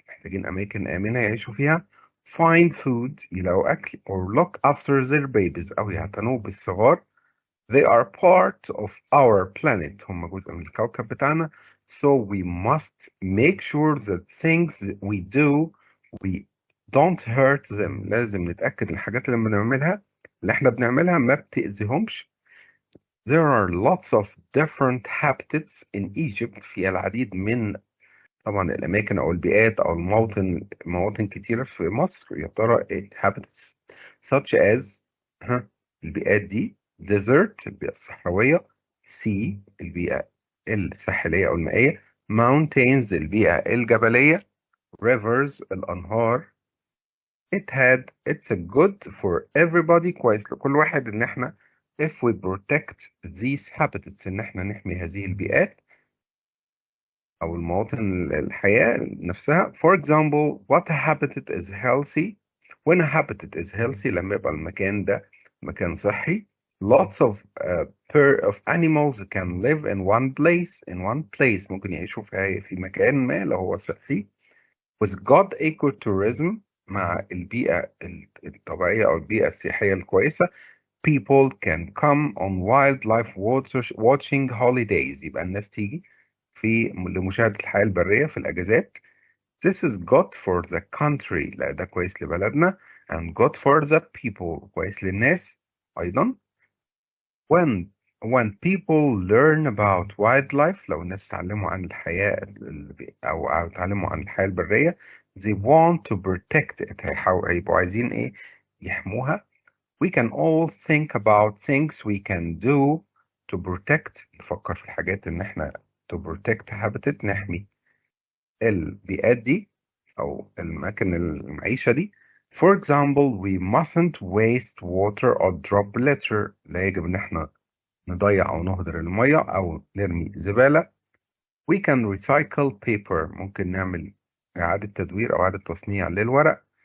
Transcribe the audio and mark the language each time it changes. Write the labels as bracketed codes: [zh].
[ar] محتاجين أماكن آمنة يعيشوا فيها. [en] Find food، [ar] يلاقوا أكل. [en] Or look after their babies، [ar] أو يعتنوا بالصغار. [en] They are part of our planet، [ar] هم جزء من الكوكب بتاعنا. [en] So we must make sure that things we do we don't hurt them. [ar] لازم نتأكد الحاجات اللي احنا بنعملها ما بتأذيهمش. [en] There are lots of different habitats in Egypt. [ar] في العديد من طبعا الأماكن أو البيئات أو مواطن كتيرة في مصر. يا ترى إيه [en] habitats such as [ar] البيئات دي desert البيئة الصحراوية، sea البيئة الساحلية أو المائية، mountains البيئة الجبلية، rivers الأنهار. [en] It's a good for everybody، [ar] كويس لكل واحد إن احنا [en] if we protect these habitats [ar] إن احنا نحمي هذه البيئات أو المواطن الحياة نفسها. [en] For example, what habitat is healthy? When a habitat is healthy [ar] لما يبقى المكان ده مكان صحي. [en] Lots of animals can live in one place. [ar] ممكن يعيشوا في مكان ما لو هو صحي. [en] With good ecotourism [ar] مع البيئة الطبيعية أو البيئة السياحية الكويسة. [en] People can come on wildlife watching holidays. [ar] يبقى الناس تيجي لمشاهدة الحياة البرية في الأجازات. [en] This is good for the country، [ar] لا ده كويس لبلدنا. [en] and good for the people، [ar] كويس للناس أيضا. [en] when people learn about wildlife، [ar] لو الناس تعلموا عن الحياة أو تعلموا عن الحياة البرية [en] they want to protect it، [ar] هيبقوا عايزين إيه؟ يحموها. [en] We can all think about things we can do to protect. [ar] نفكر في الحاجات إن إحنا [en] to protect habitat، [ar] نحمي البيئات دي أو الأماكن المعيشة دي. [en] For example, we mustn't waste water or drop litter. [ar] لا يجب إن إحنا نضيع أو نهدر المية أو نرمي زبالة. [en] We can recycle paper. [ar] ممكن نعمل إعادة تدوير أو إعادة تصنيع للورق.